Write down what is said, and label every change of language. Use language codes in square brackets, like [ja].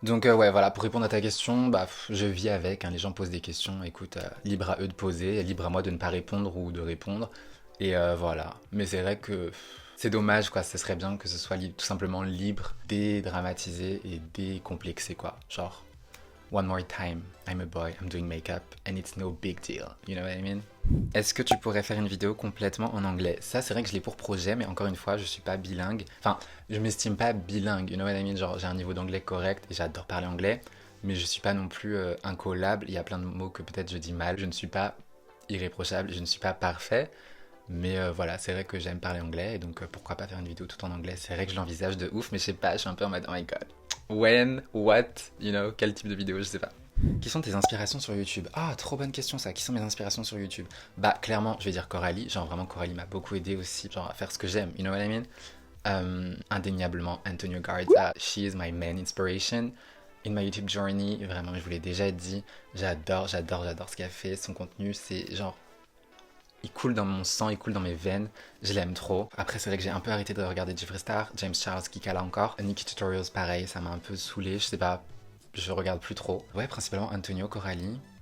[fr] Donc ouais, voilà, pour répondre à ta question, bah, je vis avec, hein, les gens posent des questions, écoute, libre à eux de poser, libre à moi de ne pas répondre ou de répondre, et voilà. Mais c'est vrai que c'est dommage, quoi, ce serait bien que ce soit tout simplement libre, dédramatisé et décomplexé, quoi. [en] Genre, one more time, I'm a boy, I'm doing makeup, and it's no big deal, you know what I mean? [fr] Est-ce que tu pourrais faire une vidéo complètement en anglais? Ça, c'est vrai que je l'ai pour projet, mais encore une fois, je suis pas bilingue. Enfin, je m'estime pas bilingue, [en] you know what I mean? [fr] Genre, j'ai un niveau d'anglais correct et j'adore parler anglais, mais je suis pas non plus incollable. Il y a plein de mots que peut-être je dis mal. Je ne suis pas irréprochable, je ne suis pas parfait, mais voilà, c'est vrai que j'aime parler anglais, et donc pourquoi pas faire une vidéo tout en anglais? C'est vrai que je l'envisage de ouf, mais je sais pas, je suis un peu en mode, [en] oh my god. When? What? You know? [fr] Quel type de vidéo? Je sais pas. Qui sont tes inspirations sur YouTube? Ah, trop bonne question ça. Qui sont mes inspirations sur YouTube? Bah, clairement, je vais dire Coralie. Genre, vraiment, Coralie m'a beaucoup aidé aussi, genre, à faire ce que j'aime. [en] You know what I mean? Indéniablement, Antonio Garza. She is my main inspiration in my YouTube journey. [fr] Vraiment, je vous l'ai déjà dit. J'adore ce qu'elle fait. Son contenu, c'est genre... Il coule dans mon sang, il coule dans mes veines. Je l'aime trop. Après, c'est vrai que j'ai un peu arrêté de regarder Jeffree Star, James Charles, Kikala encore. Nikki Tutorials, pareil, ça m'a un peu saoulé. Je sais pas, je regarde plus trop. Ouais, principalement Antonio, Coralie.